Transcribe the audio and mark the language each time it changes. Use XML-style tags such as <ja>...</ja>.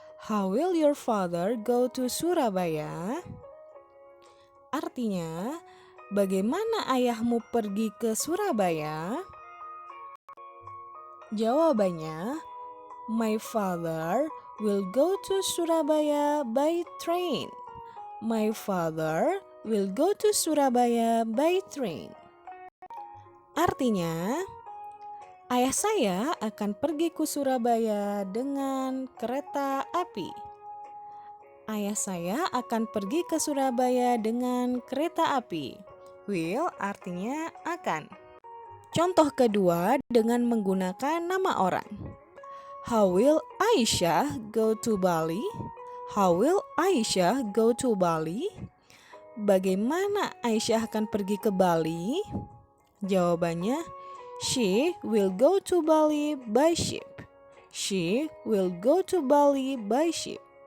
<en>How will your father go to Surabaya?</en> <id>Artinya, bagaimana ayahmu pergi ke Surabaya? Jawabannya,</id> <en>my father will go to Surabaya by train. My father will go to Surabaya by train.</en> <id>Artinya, ayah saya akan pergi ke Surabaya dengan kereta api. Ayah saya akan pergi ke Surabaya dengan kereta api. Will artinya akan. Contoh kedua dengan menggunakan nama orang.</id> <en>How will Aisyah go to Bali? How will Aisyah go to Bali?</en> <id>Bagaimana Aisyah akan pergi ke Bali? Jawabannya,</id> <en>she will go to Bali by ship. She will go to Bali by ship.</en>